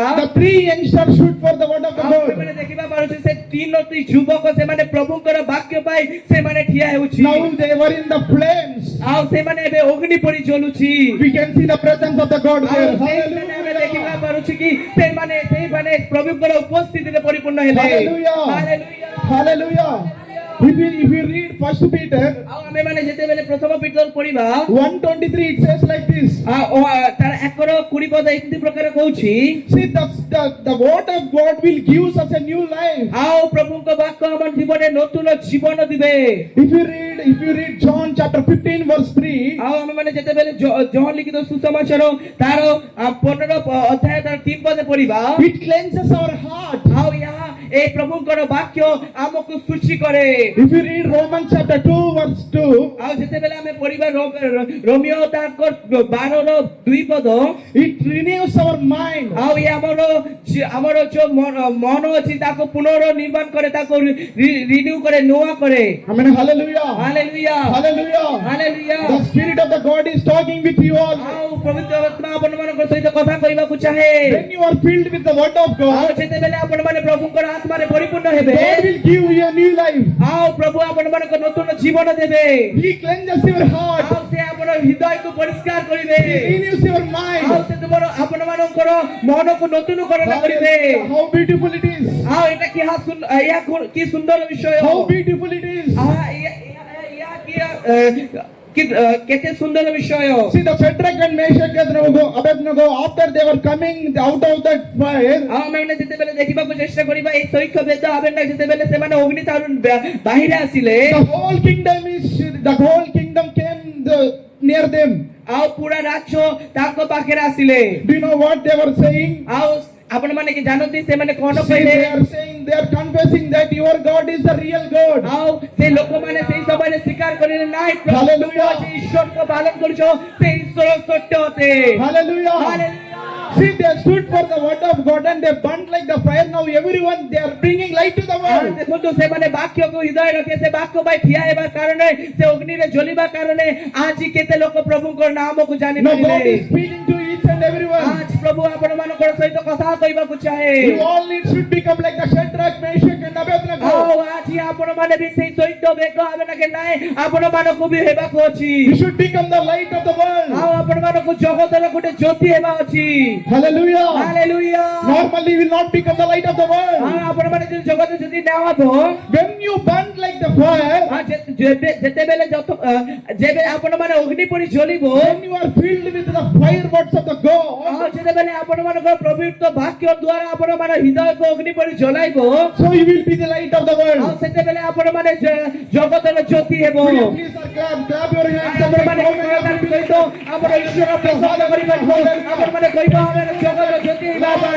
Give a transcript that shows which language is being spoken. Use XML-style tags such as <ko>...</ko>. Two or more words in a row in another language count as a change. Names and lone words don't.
<en>the three youngsters stood for the word of the</en> <or>ଆଉ</or> <en>God.</en> <or>ସେମାନେ ଦେଖିବା ପାରୁଛୁ ସେ ତିନୋଟି ଯୁବକ ସେମାନେ ପ୍ରଭୁଙ୍କର ବାକ୍ୟ ପାଇଁ ସେମାନେ ଠିଆ ହେଉଛି।</or> <en>Now they were in the flames.</en> <or>ଆଉ ସେମାନେ ଏବେ ଅଗ୍ନି ପରି ଜ୍ୱଳୁଛି।</or> <en>We can see the presence of the God</en> <or>ଆଉ</or> <en>there.</en> <or>ସେଇମାନେ ଆମେ ଦେଖିବା Hallelujah. ପାରୁଛୁ କି ସେଇମାନେ ପ୍ରଭୁଙ୍କର ଉପସ୍ଥିତିରେ ପରିପୂର୍ଣ୍ଣ ହେଲେ।</or> <en>Hallelujah. Hallelujah. Hallelujah. If you read 1 Peter</en> <or>ଆଉ ଆମେ ମାନେ ଯେତେବେଳେ ପ୍ରଥମ ପିତର ପଢିବା 1:23,</or> <en>it says like this.</en> <or>ତାର 1:20 ପଦ ଏମିତି ପ୍ରକାର କହୁଛି,</or> <en>See, the word of God will give us a new life.</en> <or>ଆଉ ପ୍ରଭୁଙ୍କ ବାକ୍ୟ ଆମ ଜୀବନରେ ନୂତନ ଜୀବନ ଦିବେ।</or> <en>If you read John chapter 15 verse 3,</en> <or>ଆଉ ଆମେ ମାନେ ଯେତେବେଳେ ଜହନ ଲିଖିତ ସୁସମାଚାର ତାର 15 ଅଧ୍ୟାୟ ତାର 3 ପଦ ପଢିବା,</or> <en>it cleanses our heart.</en> <or>ଆଉ ଏହା ଏ ପ୍ରଭୁଙ୍କର ବାକ୍ୟ ଆମକୁ ଶୁଚି କରେ।</or> <en>If you read Romans chapter 2 verse 2,</en> <or>ଆଉ ଯେତେବେଳେ ଆମେ ପଢିବା ରୋମିଓ ତାଙ୍କ 12:2 ପଦ,</or> <en>it renews our mind.</en> <or>ଆଉ ଏ ଆମର ଯୋଉ ମନ ଅଛି ତାକୁ ପୁନର୍ନିର୍ମାଣ କରେ, ତାକୁ ରିନ୍ୟୁ କରେ, ନୂଆ କରେ।</or> <en>Amen. Hallelujah.</en> <or>ହାଲେଲୁୟା।</or> <en>Hallelujah.</en> <or>ହାଲେଲୁୟା।</or> <en>The Spirit of the God is talking with you all.</en> <or>ଆଉ ପବିତ୍ର ଆତ୍ମା ଆପଣମାନଙ୍କ ସହିତ କଥା କହିବାକୁ ଚାହେଁ।</or> <en>When you are filled with the word of</en> <or>ଆଉ</or> <en>God,</en> <or>ଯେତେବେଳେ ଆପଣମାନେ ପ୍ରଭୁଙ୍କର ଆତ୍ମାରେ ପରିପୂର୍ଣ୍ଣ ହେବେ,</or> <en>God will give you a new life.</en> <or>ଆଉ ପ୍ରଭୁ ଆପଣମାନଙ୍କ ନୂତନ ଜୀବନ ଦେବେ।</or> <en>He cleanses your heart.</en> <or>ଆଉ ସେ ଆପଣ ହୃଦୟକୁ ପରିଷ୍କାର କରିବେ।</or> <en>He renews your</en> <or>ଆଉ</or> <en>mind.</en> <or>ସେ ତୁମର ଆପଣମାନଙ୍କର ମନକୁ ନୂତନୀକରଣ କରିବେ।</or> <en>Hallelujah. How beautiful it is.</en> <or>ଆଉ ଏଟା କି ସୁନ୍ଦର ବିଷୟ।</or> <en>How beautiful it is.</en> <or>କେତେ ସୁନ୍ଦର ବିଷୟ।</or> <en>See, the Shadrach and Meshach and Abednego, after they were coming out of that fire,</en> <or>ଆଉ ଆମେ ଯେତେବେଳେ ଦେଖିବାକୁ ଚେଷ୍ଟା କରିବା ଏଇ ସୈକ ବେଦ ଆବେନାଗ ଯେତେବେଳେ ସେମାନେ ଅଗ୍ନି ଠାରୁ ବାহিরে ଆସିଲେ,</or> <en>the whole kingdom came near them.</en> <or>ଆଉ ପୁରା ରାଜ୍ୟ ତାଙ୍କ ପାଖରେ ଆସିଲେ।</or> <en>Do you know what they were saying?</en> <or>ଆଉ ଆପଣ ମାନେ କି ଜାଣନ୍ତି ସେମାନେ କଣ See, କହିଲେ?</or> <en>they are confessing that your God is the real God.</en> <or>ଆଉ ସେ ଲୋକମାନେ ସେଇ ସମୟରେ ସ୍ୱୀକାର କରିଲେ ନାହିଁ Hallelujah. ଈଶ୍ୱରକୁ ପାଳନ କରୁଛ, ସେ ଈଶ୍ୱର ସତ୍ୟ ଅଟେ।</or> <en>Hallelujah. Hallelujah. See, they stood for the word of God and they burned like the fire. Now everyone, they are bringing light to the world.</en> <or>ଦେଖନ୍ତୁ ସେମାନେ ବାକ୍ୟକୁ ହୃଦୟ ରଖେ, ସେ ବାକ୍ୟ ପାଇଁ ଠିଆ ହେବା କାରଣେ, ସେ ଅଗ୍ନିରେ ଜ୍ୱଳିବା କାରଣେ ଆଜି କେତେ ଲୋକ ପ୍ରଭୁଙ୍କ ନାମକୁ ଜାଣି</or> <en>Now God</en> <or>ପାରିଲେ।</or> <en>is speaking to each and everyone.</en> <or>ଆଜି ପ୍ରଭୁ ଆପଣମାନଙ୍କର ସହିତ କଥା କହିବାକୁ ଚାହେଁ।</or> <en>You all should become like the Shadrach, Meshach and Abednego.</en> <or>ଆଉ ଆଜି ଆପଣମାନେ ବି ସେଇ ସହିତ ବେଗ ହେବେ ନା କି ନାହିଁ, ଆପଣମାନଙ୍କୁ ବି ହେବାକୁ ଅଛି।</or> <en>You should become the light of the world.</en> <or>ଆଉ ଆପଣମାନେ ମାନଙ୍କୁ ଜଗତର ଗୋଟେ ଜ୍ୟୋତି ହେବା ଅଛି।</or> <en>Hallelujah.</en> <or>ହାଲେଲୁୟା।</or> <en>Normally you will not become the light of the world.</en> <or>ଆପଣ ମାନେ ଯଦି ଜଗତ ଯଦି ନା ହବ</or> <en>When you burn like the fire,</en> <or>ଯେତେବେଳେ ଯେବେ ଆପଣ ମାନେ ଅଗ୍ନି ପରି ଜ୍ୱଳିବ,</or> <en>when you are filled with the fire words of the God,</en> <or>ଯେତେବେଳେ ଆପଣ ମାନଙ୍କର ପବିତ୍ର ବାକ୍ୟ ଦ୍ୱାରା ଆପଣ ମାନେ ହୃଦୟକୁ ଅଗ୍ନି ପରି ଜଳାଇବ,</or> <en>so you will be the light of the world.</en> <or>ସେତେବେଳେ ଆପଣ ମାନେ ଜଗତର ଜ୍ୟୋତି ହେବ।</or> <en>Will you please clap your hands and</en> <or>ଆପଣ make ମାନେ</or> <en>noise of</en> <or>ସହିତ ଆପଣ ଈଶ୍ୱର ପ୍ରଶଂସା କରିପାରିବ। ଆପଣ ମାନେ କହିବ ଆମେ ଜଗତର ଜ୍ୟୋତି ହେବା ପାଇଁ।</or>